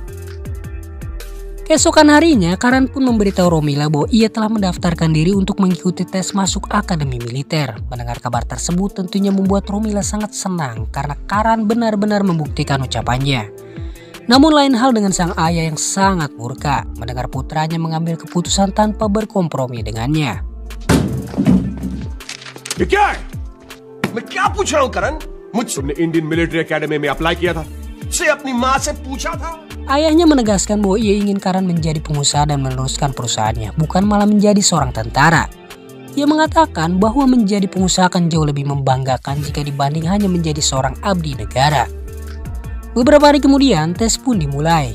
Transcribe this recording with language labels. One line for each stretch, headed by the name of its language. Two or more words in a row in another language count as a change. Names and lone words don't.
Indonesian: Keesokan harinya, Karan pun memberitahu Romila bahwa ia telah mendaftarkan diri untuk mengikuti tes masuk akademi militer. Mendengar kabar tersebut tentunya membuat Romila sangat senang karena Karan benar-benar membuktikan ucapannya. Namun lain hal dengan sang ayah yang sangat murka mendengar putranya mengambil keputusan tanpa berkompromi dengannya.
Hindi: मैं क्या पूछ रहा हूँ करण? मुझसे इंडियन मिलिट्री एकेडमी में अप्लाई किया था। से अपनी माँ से पूछा था।
Indonesian: Ayahnya menegaskan bahwa ia ingin Karan menjadi pengusaha dan meneruskan perusahaannya, bukan malah menjadi seorang tentara. Ia mengatakan bahwa menjadi pengusaha akan jauh lebih membanggakan jika dibanding hanya menjadi seorang abdi negara. Beberapa hari kemudian, tes pun dimulai.